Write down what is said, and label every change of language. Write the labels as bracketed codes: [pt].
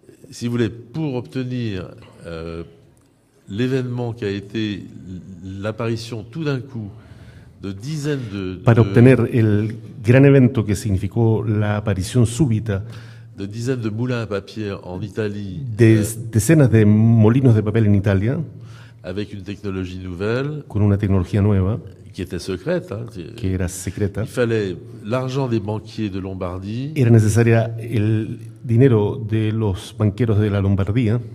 [fr] Si vous voulez, pour obtenir l'événement qui a été l'apparition tout d'un coup de dizaines [es] Para obtener el gran evento que significó la aparición súbita [fr] de dizaines de moulins à papier en Italie [es] de decenas de molinos de papel en Italia, [fr] avec une technologie nouvelle [es] con una tecnología nueva [fr] qui était secrète. [es] que era secreta, [fr] Il fallait l'argent des banquiers de Lombardie, [es] era necesaria el dinero de los banqueros de la Lombardía,